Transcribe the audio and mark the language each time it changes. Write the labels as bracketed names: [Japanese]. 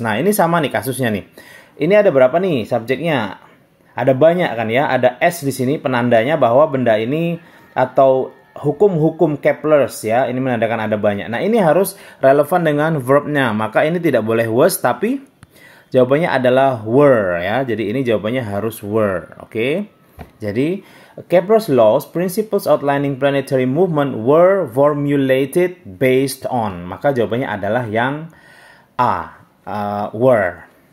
[Indonesian] Nah, ini sama nih kasusnya nih. Ini ada berapa nih subjeknya? Ada banyak kan ya? Ada S di sini penandanya bahwa benda ini atau hukum-hukum Kepler's ya. Ini menandakan ada banyak. Nah, ini harus relevan dengan verbnya. Maka ini tidak boleh was, tapi jawabannya adalah were ya. Jadi ini jawabannya harus were. Oke. Jadi [English] Kepler's laws, principles outlining planetary movement were formulated based on. [Indonesian] Maka jawabannya adalah yang A, were.